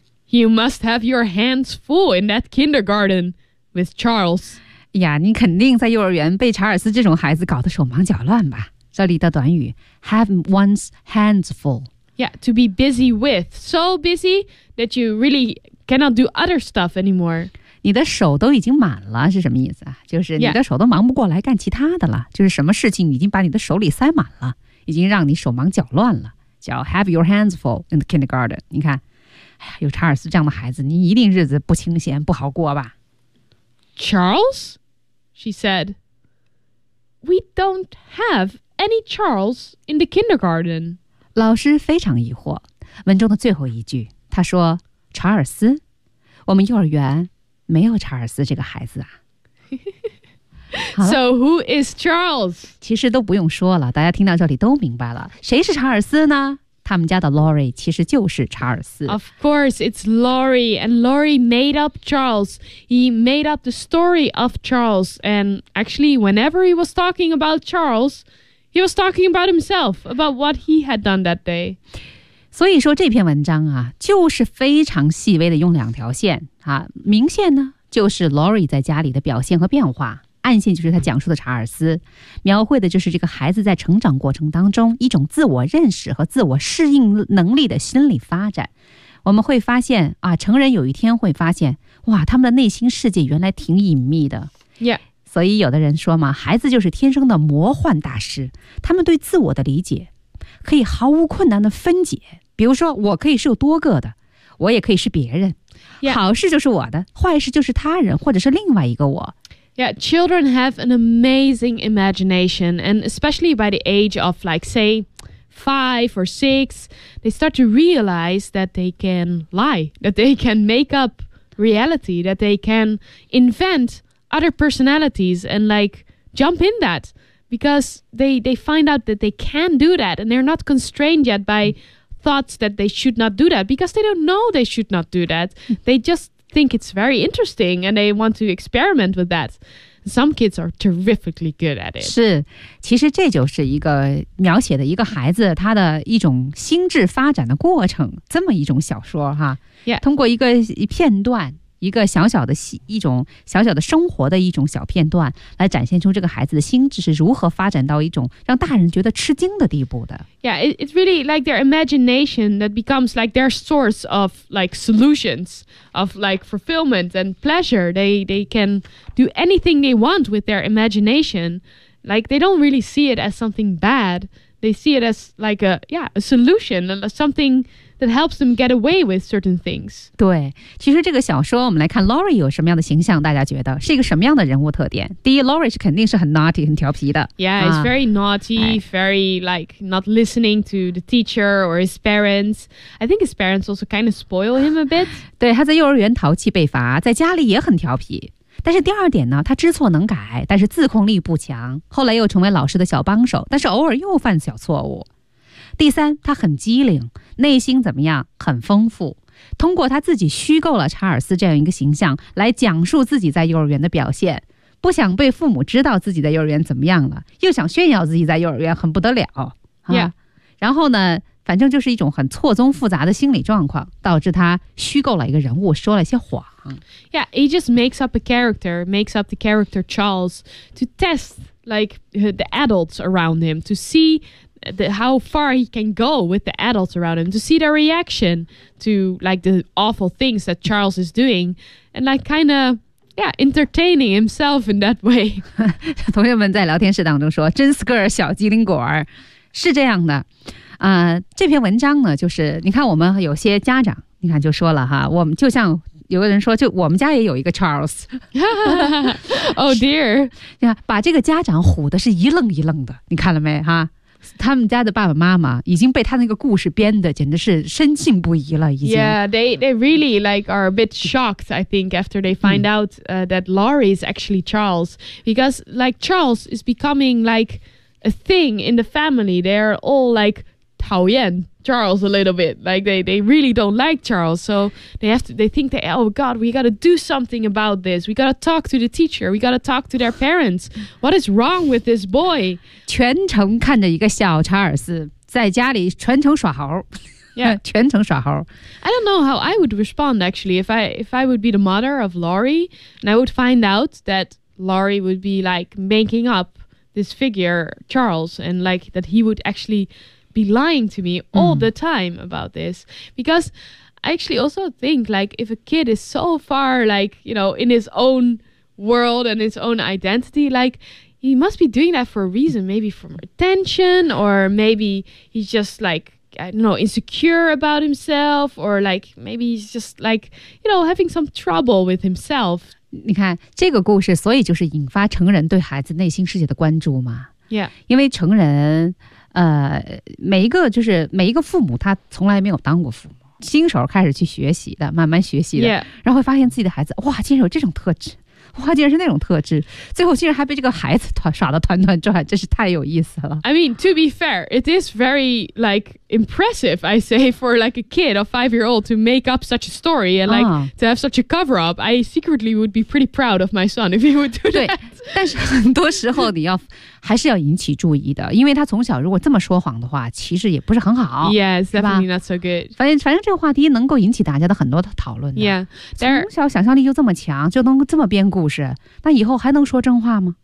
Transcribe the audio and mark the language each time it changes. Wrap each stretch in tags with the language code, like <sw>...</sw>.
<en>You must have your hands full in that kindergarten with Charles.</en> <zh>呀，你肯定在幼儿园被查尔斯这种孩子搞得手忙脚乱吧？这里的短语</zh> <en>have one's hands full. Yeah, to be busy with. So busy that you really cannot do other stuff anymore.</en> <zh>你的手都已经满了是什么意思啊？就是你的手都忙不过来干其他的了。就是什么事情已经把你的手里塞满了，已经让你手忙脚乱了。叫</zh> <en>have your hands full in the kindergarten.</en> <zh>你看。哎呀，有查尔斯这样的孩子，你一定日子不清闲，不好过吧</zh> <en>？Charles, she said. We don't have any Charles in the kindergarten.</en> <zh>老师非常疑惑。文中的最后一句，他说：“查尔斯，我们幼儿园没有查尔斯这个孩子啊。”</zh> <en>So who is Charles?</en> <zh>其实都不用说了，大家听到这里都明白了，谁是查尔斯呢？他们家的 Lori 其实就是查尔斯。</zh> <en>Of course, it's Lori, and Lori made up Charles. He made up the story of Charles, and actually, whenever he was talking about Charles, he was talking about himself, about what he had done that day.</en> <zh>所以说这篇文章啊，就是非常细微的用两条线啊，明线呢就是 Lori 在家里的表现和变化。暗线就是他讲述的查尔斯，描绘的就是这个孩子在成长过程当中一种自我认识和自我适应能力的心理发展。我们会发现啊，成人有一天会发现，哇，他们的内心世界原来挺隐秘的。</zh> <en>Yeah.</en> <zh>所以有的人说嘛，孩子就是天生的魔幻大师，他们对自我的理解可以毫无困难的分解。比如说，我可以是有多个的，我也可以是别人。</zh> <en>Yeah.</en> <zh>好事就是我的，坏事就是他人或者是另外一个我。</zh> <en>Yeah, children have an amazing imagination, and especially by the age of like, say, 5 or 6, they start to realize that they can lie, that they can make up reality, that they can invent other personalities and like jump in that because they find out that they can do that and they're not constrained yet by thoughts that they should not do that because they don't know they should not do that. They just think it's very interesting and they want to experiment with that. Some kids are terrifically good at it.</en> <zh>是，其实这就是一个描写的一个孩子他的一种心智发展的过程，这么一种小说哈。</zh> <en>Yeah.</en> <zh>通过一个片段，一个小小的一种小小的生活的一种小片段，来展现出这个孩子的心智是如何发展到一种让大人觉得吃惊的地步的。</zh> <en>Yeah, it's really like their imagination that becomes like their source of like solutions of like fulfillment and pleasure. They can do anything they want with their imagination. Like they don't really see it as something bad. They see it as like a solution, something that helps them get away with certain things.</en> <zh>对，其实这个小说我们来看 Lori 有什么样的形象，大家觉得是一个什么样的人物特点？第一， Lori 是肯定是很 naughty 很调皮的。</zh> <en>Yeah, it's very naughty, very like not listening to the teacher or his parents. I think his parents also kind of spoil him a bit.</en> <zh>对，他在幼儿园淘气被罚，在家里也很调皮。但是第二点呢，他知错能改，但是自控力不强，后来又成为老师的小帮手，但是偶尔又犯小错误。第三，他很机灵，内心怎么样，很丰富。通过他自己虚构了查尔斯这样一个形象来讲述自己在幼儿园的表现，不想被父母知道自己在幼儿园怎么样了，又想炫耀自己在幼儿园很不得了、</zh> <en>yeah.</en> <zh>然后呢，反正就是一种很错综复杂的心理状况，导致他虚构了一个人物，说了些谎。</zh> <en>Yeah, he just makes up a character, makes up the character Charles to test like the adults around him to seeHow far he can go with the adults around him to see their reaction to like the awful things that Charles is doing and like kind of yeah entertaining himself in that way.</en> <zh>同学们在聊天室当中说，真是个小机灵果儿，是这样的。这篇文章呢，就是你看我们有些家长，你看就说了哈，我们就像有个人说，就我们家也有一个 Charles.</zh> <en>Oh dear.</en> <zh>把这个家长唬的是一愣一愣的，你看了没哈？他们家的爸爸妈妈已经被他那个故事编的简直是深信不疑了，已经。</zh> <en>Yeah, they really like are a bit shocked, I think, after they find out that Lori is actually Charles. Because like Charles is becoming like a thing in the family. They're all like 讨厌 Charles a little bit. Like they really don't like Charles. So they think, oh God, we got to do something about this. We got to talk to the teacher. We got to talk to their parents. What is wrong with this boy?</en> <zh>全程看着一个小查尔斯在家里全程耍猴。</zh> <en>Yeah.</en> <zh>全程耍猴。</zh> <en>I don't know how I would respond, actually, if I would be the mother of Lori and I would find out that Lori would be like making up this figure, Charles, and like that he would actually... be lying to me all the time about this. Because I actually also think like if a kid is so far like, you know, in his own world and his own identity, like he must be doing that for a reason, maybe for attention or maybe he's just like, I don't know, insecure about himself or like maybe he's just like, you know, having some trouble with himself.</en> <zh>你看这个故事所以就是引发成人对孩子内心世界的关注嘛。</zh> <en>Yeah.</en> <zh>因为成人每一个就是每一个父母他从来没有当过父母，新手开始去学习的，慢慢学习的、</zh> <en>yeah.</en> <zh>然后会发现自己的孩子，哇，竟然有这种特质，花竟然是那种特质，最后竟然还被这个孩子耍得团团转，真是太有意思了。</zh> <en>I mean, to be fair, it is very, like, impressive, I say, for, like, a kid, a five-year-old, to make up such a story and, like,、to have such a cover-up. I secretly would be pretty proud of my son if he would do that.</en> <zh>但是很多时候你要还是要引起注意的，因为他从小如果这么说谎的话，其实也不是很好。</zh> <en>Yes, definitely not so good.</en> <zh>反正这个话题能够引起大家的很多的讨论的。</zh> <en>Yeah,</en> <zh>从小想象力就这么强，就能这么编故事，那以后还能说真话吗？</zh>